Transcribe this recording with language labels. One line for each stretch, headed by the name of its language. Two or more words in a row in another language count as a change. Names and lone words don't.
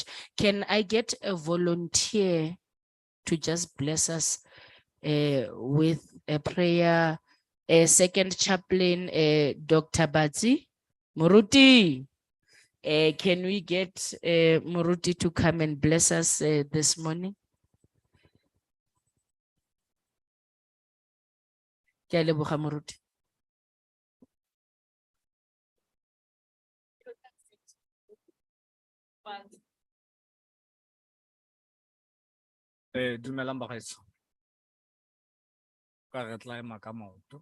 English: Can I get a volunteer to just bless us with a prayer? Second chaplain, Dr. Batsi Muruti. Can we get Muruti to come and bless us this morning?
Tswana: Ke a leboga moruti. Dumelang bagaetsho. Ka re tla ema ka maoto.